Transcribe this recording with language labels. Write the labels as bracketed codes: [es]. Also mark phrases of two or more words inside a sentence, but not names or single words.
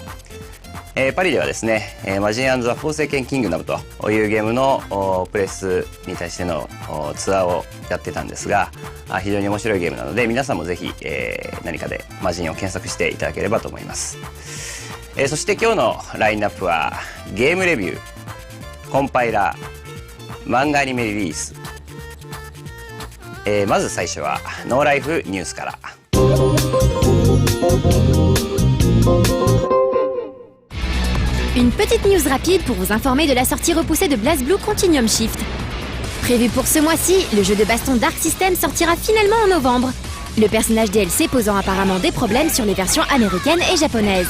[ja] パリではですね、マジン&ザ・フォーセイケン・キングダムというゲームのプレスに対してのツアーをやってたんですが、非常に面白いゲームなので、皆さんもぜひ、何かでマジンを検索していただければと思います。そして今日のラインナップはゲームレビュー、コンパイラー、漫画アニメリリース、まず最初はノーライフニュースから。 [fr] Une petite news rapide pour vous informer de la sortie repoussée de BlazBlue Continuum Shift. Prévu pour ce mois-ci, le jeu de baston Dark System sortira finalement en novembre. Le personnage DLC posant apparemment des problèmes sur les versions américaines et japonaises.